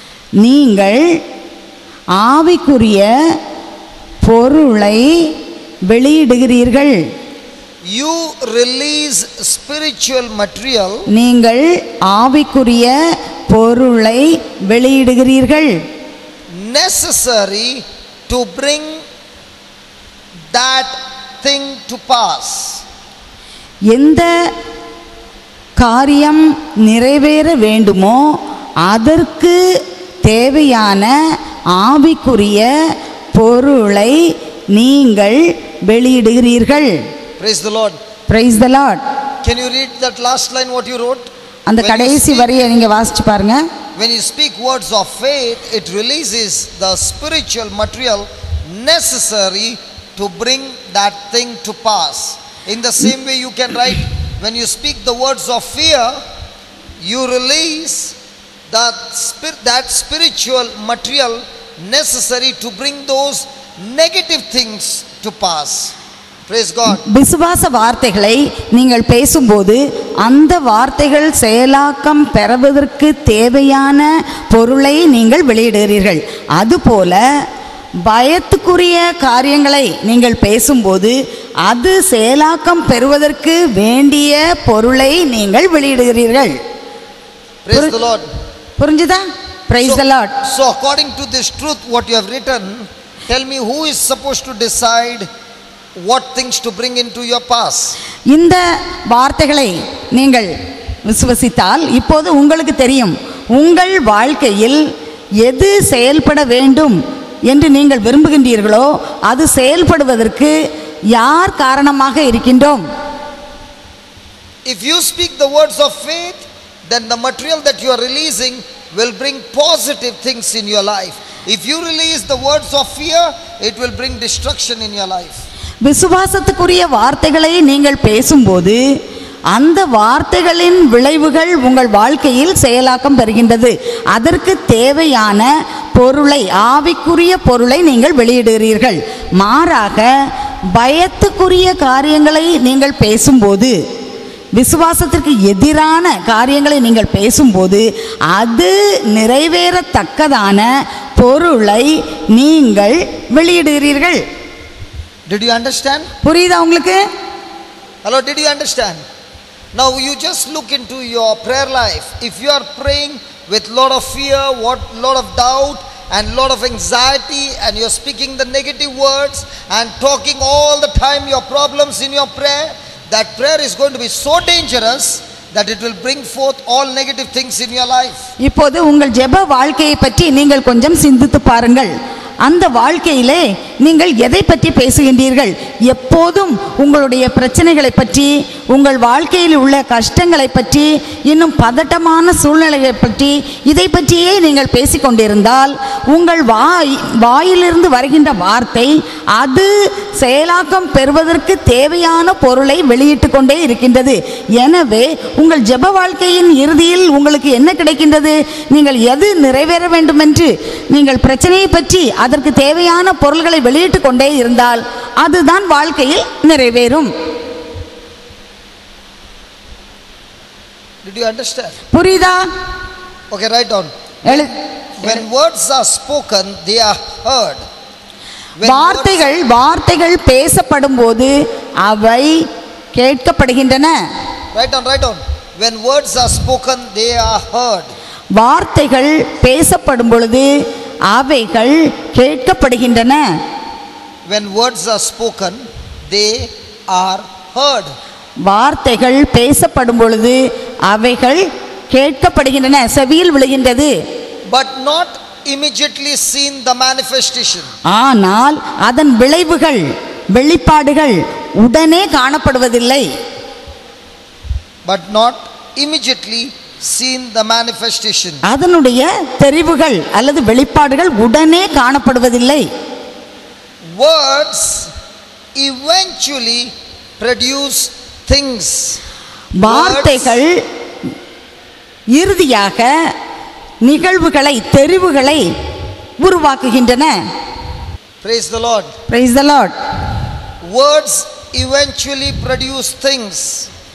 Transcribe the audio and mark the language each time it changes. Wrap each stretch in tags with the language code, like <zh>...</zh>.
<ta>நீங்கள் ஆவிக்குரிய பொருளை வெளியிடுகிறீர்கள்.</ta> <en>You release spiritual material.</en> <ta>நீங்கள் ஆவிக்குரிய பொருளை வெளியிடுகிறீர்கள்.</ta> <en>Necessary to bring that thing to pass.</en> <ta>எந்த காரியம் நிறைவேற வேண்டுமோ அதற்கு தேவையான ஆவிக்குரிய பொருளை நீங்கள் வெளியிடுகிறீர்கள்.</ta> <en>Praise the Lord. Praise the Lord. Can you read that last line what you wrote?</en> <ta>அந்த கடைசி வரியை நீங்க வாசிச்சு பாருங்க.</ta> <en>When you speak words of faith, it releases the spiritual material necessary to bring that thing to pass. In the same way you can write, when you speak the words of fear, you release that spiritual material necessary to bring those negative things to pass. Praise God.</en> <ta>விசுவாச வார்த்தைகளை நீங்கள் பேசும்போது அந்த வார்த்தைகள் செயலாக்கம் பெறுவதற்கு தேவையான பொருளை நீங்கள் வெளியிடுகிறீர்கள். அதுபோல பயத்துக்குரிய காரியங்களை நீங்கள் பேசும்போது அது செயலாக்கம் பெறுவதற்கு வேண்டிய பொருளை நீங்கள் வெளியிடுகிறீர்கள்.</ta> <en>Praise the Lord.</en> <ta>புரிஞ்சுதா?</ta> <en>Praise the Lord. So according to this truth what you have written, tell me who is supposed to decide what things to bring into your past.</en> <ta>இந்த வார்த்தைகளை நீங்கள் விசுவசித்தால் இப்போது உங்களுக்கு தெரியும் உங்கள் வாழ்க்கையில் எது செயல்பட வேண்டும் என்று நீங்கள் விரும்புகின்றீர்களோ அது செயல்படுவதற்கு யார் காரணமாக இருக்கின்றோம்.</ta> <en>If you speak the words of faith, then the material that you are releasing will bring positive things in your life. If you release the words of fear, it will bring destruction in your life.</en> <ta>விசுவாசத்துக்குரிய வார்த்தைகளை நீங்கள் பேசும்போது அந்த வார்த்தைகளின் விளைவுகள் உங்கள் வாழ்க்கையில் செயலாக்கம் பெறுகின்றது. அதற்கு தேவையான பொருளை ஆவிக்குரிய பொருளை நீங்கள் வெளியிடுகிறீர்கள். மாறாக பயத்துக்குரிய காரியங்களை நீங்கள் பேசும்போது விசுவாசத்திற்கு எதிரான காரியங்களை நீங்கள் பேசும்போது அது நிறைவேறத்தக்கதான பொருளை நீங்கள் வெளியிடுகிறீர்கள்.</ta> <en>Did you understand?</en> <ta>புரியுதா உங்களுக்கு?</ta> <en>Hello, did you understand? Now you just look into your prayer life. If you are praying with lot of fear, lot of doubt and lot of anxiety, and you're speaking the negative words and talking all the time your problems in your prayer, that prayer is going to be so dangerous that it will bring forth all negative things in your life.</en> <ta>இப்போது உங்கள் ஜெப வாழ்க்கையை பற்றி நீங்கள் கொஞ்சம் சிந்தித்து பாருங்கள். அந்த வாழ்க்கையிலே நீங்கள் எதை பற்றி பேசுகின்றீர்கள்? எப்போதும் உங்களுடைய பிரச்சனைகளை பற்றி, உங்கள் வாழ்க்கையில் உள்ள கஷ்டங்களை பற்றி, இன்னும் பதட்டமான சூழ்நிலைகளை பற்றி, இதை பற்றியே நீங்கள் பேசிக்கொண்டிருந்தால் உங்கள் வாயிலிருந்து வருகின்ற வார்த்தை அது செயலாக்கம் பெறுவதற்கு தேவையான பொருளை வெளியிட்டு கொண்டே இருக்கின்றது. எனவே உங்கள் ஜெப வாழ்க்கையின் இறுதியில் உங்களுக்கு என்ன கிடைக்கின்றது? நீங்கள் எது நிறைவேற வேண்டும் என்று நீங்கள் பிரச்சனையை பற்றி அதற்கு தேவையான பொருள்களை வெளியிட்டு கொண்டே இருந்தால் அதுதான் வாழ்க்கையில் நிறைவேறும்.</ta> <en>Did you understand?</en> <ta>புரியுதா?</ta> <en>Okay, write down. When words are spoken, they are heard.</en> <ta>வார்த்தைகள் பேசப்படும் போது அவை கேட்கப்படுகின்றன.</ta> <en>Write down. When words are spoken, they are heard.</en> <ta>வார்த்தைகள் பேசப்படும் பொழுது அவைகள் கேட்கப்படுகின்றன.</ta> <en>When words are spoken, they are heard.</en> <ta>வார்த்தைகள் பேசப்படும் பொழுது அவைகள் கேட்கப்படுகின்றன, செவியில் விழுகின்றது.</ta> <en>But not immediately seen the manifestation.</en> <ta>ஆனால் அதன் விளைவுகள், வெளிப்பாடுகள் உடனே காணப்படுவதில்லை.</ta> <en>But not immediately seen the manifestation.</en> <ta>அதனுடைய தெரிவுகள் அல்லது வெளிப்பாடுகள் உடனே காணப்படுவதில்லை.</ta> <en>Words eventually produce things.</en> <ta>வார்த்தைகள் இறுதியாக நிகழ்வுகளை, தெரிவுகளை உருவாக்குகின்றன.</ta> <en>Praise the Lord. Praise the Lord. Words eventually produce things.</en>